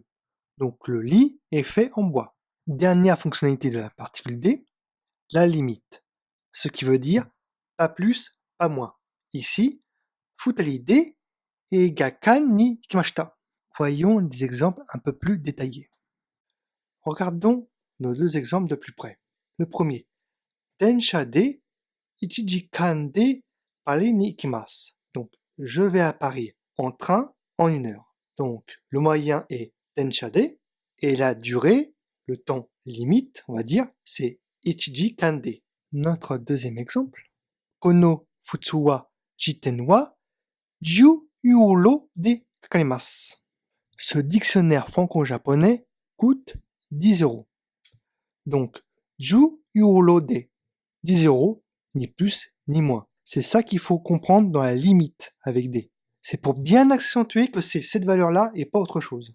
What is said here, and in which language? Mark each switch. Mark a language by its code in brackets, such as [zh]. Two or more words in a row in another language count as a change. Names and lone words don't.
[fr] Donc le lit est fait en bois. Dernière fonctionnalité de la particule D, la limite. Ce qui veut dire pas plus, pas moins. Ici, [ja] 二人で映画館に行きました. [fr] Voyons des exemples un peu plus détaillés. Regardons nos deux exemples de plus près. Le premier, [ja] 電車で 1時間でパリに行きます. [fr] Donc, je vais à Paris en train en 1 heure. Donc, le moyen est [ja] 電車で, [fr] et la durée, le temps limite, on va dire, c'est [ja] 1 時間で. [fr] Notre deuxième exemple, [ja] この仏和辞典は10ユーロでかかります. [fr] Ce dictionnaire franco-japonais coûte 10 euros. Donc, [ja] 10ユーロで [fr] 10 euros, ni plus ni moins. C'est ça qu'il faut comprendre dans la limite avec D. C'est pour bien accentuer que c'est cette valeur-là et pas autre chose.